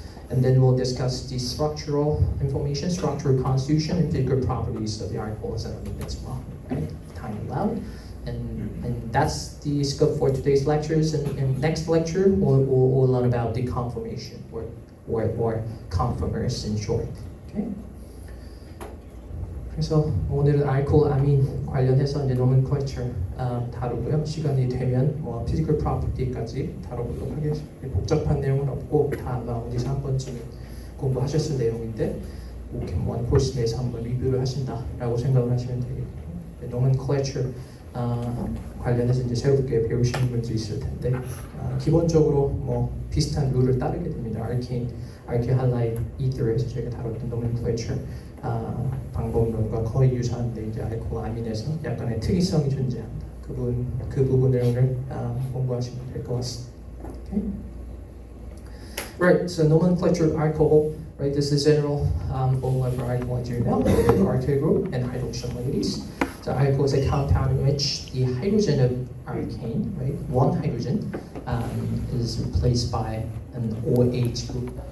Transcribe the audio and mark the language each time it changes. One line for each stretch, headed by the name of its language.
English: And then we'll discuss the structural information, structural constitution, and physical properties of the alcohols and amines as well. Right? Time allowed. And that's the scope for today's lectures. And next lecture, we'll learn about the conformation, or conformers in short. Okay?
Korean: 그래서 오늘은 알코올, 아민 관련해서 이제 nomenclature 다루고요. 시간이 되면 뭐 physical property까지 다뤄보도록 하겠습니다. 복잡한 내용은 없고 다 어디서 한 번쯤 공부하셨을 내용인데 원 코र्स 내에서 한번 리뷰를 하신다라고 생각을 하시면 되겠고요. nomenclature 관련해서 이제 새롭게 배우시는 분도 있을 텐데 기본적으로 뭐 비슷한 룰을 따르게 됩니다. 알케할라이드 이더에서 저희가 다뤘던 nomenclature 방법론과 거의 유사한데 이제 알코올 아민에서 약간의 특이성이 존재합니다. 그 부분을 오늘 공부하시면 될 것 같습니다.
English: Okay? Right, so nomenclature of alcohol. Right, this is general formula for alcohol as you know, the alkyl group and hydroxyl moieties. So alcohol is a compound in which the hydrogen of alkane, right, one hydrogen, is replaced by an OH group.